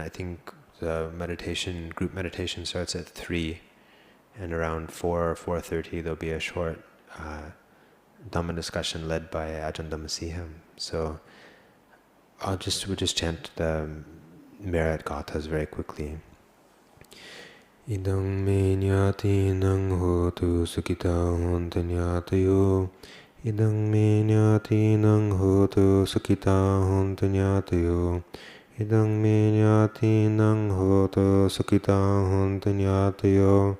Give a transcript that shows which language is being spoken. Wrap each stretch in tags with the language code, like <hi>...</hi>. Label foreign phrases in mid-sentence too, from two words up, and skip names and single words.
<en>I think the group meditation starts at 3, and around 4 or 4:30 there'll be a short Dhamma discussion led by Ajahn Dhammasiham. So we'll just chant the merit gathas very quickly.</en> <pi>Idang me nyati nang hotu sukita honta nyatayo. Idang me nyati nang hotu sukita honta nyatayo. Idang me nyati nang hotu sukita honta nyatayo.</pi>